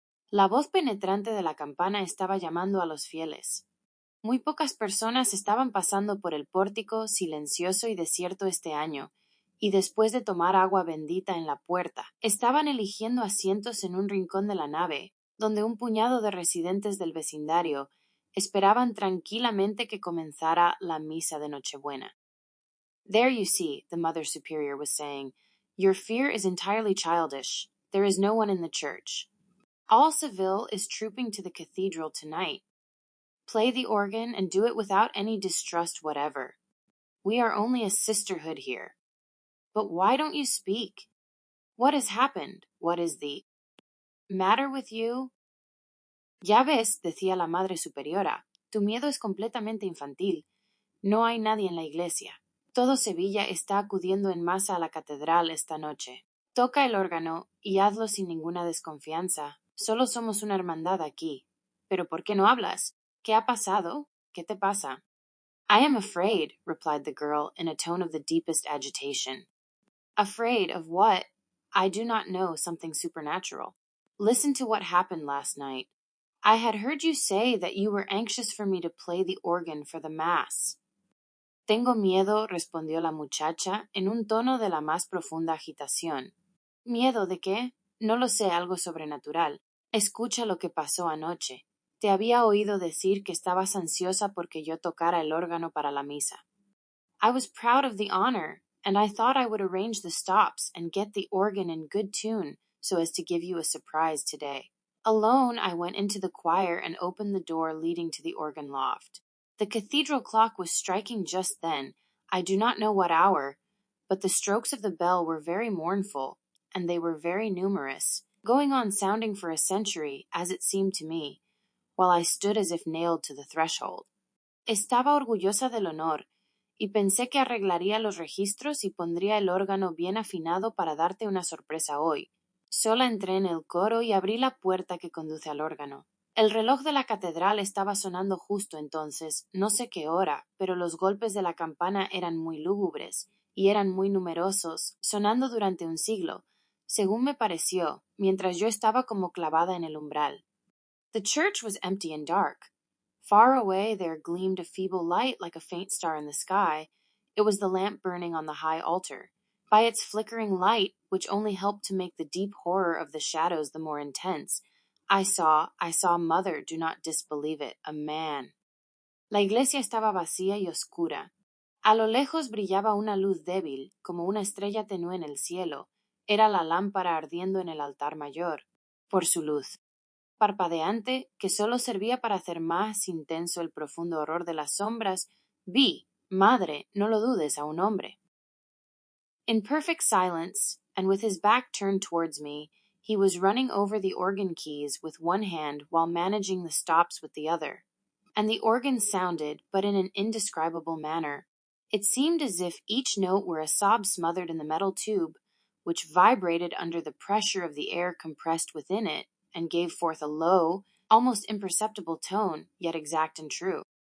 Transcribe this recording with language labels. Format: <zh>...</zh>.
<es>La voz penetrante de la campana estaba llamando a los fieles. Muy pocas personas estaban pasando por el pórtico silencioso y desierto este año, y después de tomar agua bendita en la puerta, estaban eligiendo asientos en un rincón de la nave, donde un puñado de residentes del vecindario esperaban tranquilamente que comenzara la misa de Nochebuena.</es> <en>There you see, the Mother Superior was saying, your fear is entirely childish. There is no one in the church. All Seville is trooping to the cathedral tonight. Play the organ and do it without any distrust whatever. We are only a sisterhood here. But why don't you speak? What has happened? What is the Matter with you?</en> <es>Ya ves, decía la Madre Superiora, tu miedo es completamente infantil. No hay nadie en la iglesia. Todo Sevilla está acudiendo en masa a la catedral esta noche. Toca el órgano y hazlo sin ninguna desconfianza. Solo somos una hermandad aquí. ¿Pero por qué no hablas? ¿Qué ha pasado? ¿Qué te pasa?</es> <en>I am afraid, replied the girl in a tone of the deepest agitation. Afraid of what? I do not know, something supernatural. Listen to what happened last night. I had heard you say that you were anxious for me to play the organ for the mass.</en> <es>Tengo miedo, respondió la muchacha en un tono de la más profunda agitación. ¿Miedo de qué? No lo sé, algo sobrenatural. Escucha lo que pasó anoche. Te había oído decir que estabas ansiosa porque yo tocara el órgano para la misa.</es> <en>I was proud of the honor, and I thought I would arrange the stops and get the organ in good tune so as to give you a surprise today. Alone, I went into the choir and opened the door leading to the organ loft. The cathedral clock was striking just then. I do not know what hour, but the strokes of the bell were very mournful, and they were very numerous, going on sounding for a century, as it seemed to me, while I stood as if nailed to the threshold.</en> <es>Estaba orgullosa del honor, y pensé que arreglaría los registros y pondría el órgano bien afinado para darte una sorpresa hoy. Sola entré en el coro y abrí la puerta que conduce al órgano. El reloj de la catedral estaba sonando justo entonces, no sé qué hora, pero los golpes de la campana eran muy lúgubres, y eran muy numerosos, sonando durante un siglo, según me pareció, mientras yo estaba como clavada en el umbral.</es> <en>The church was empty and dark. Far away there gleamed a feeble light like a faint star in the sky. It was the lamp burning on the high altar. By its flickering light, which only helped to make the deep horror of the shadows the more intense, I saw, mother, do not disbelieve it, a man.</en> <es>La iglesia estaba vacía y oscura. A lo lejos brillaba una luz débil, como una estrella tenue en el cielo. Era la lámpara ardiendo en el altar mayor. Por su luz parpadeante, que solo servía para hacer más intenso el profundo horror de las sombras, vi, madre, no lo dudes, a un hombre.</es> <en>In perfect silence, and with his back turned towards me, he was running over the organ keys with one hand while managing the stops with the other. And the organ sounded, but in an indescribable manner. It seemed as if each note were a sob smothered in the metal tube, which vibrated under the pressure of the air compressed within it, and gave forth a low, almost imperceptible tone, yet exact and true.</en>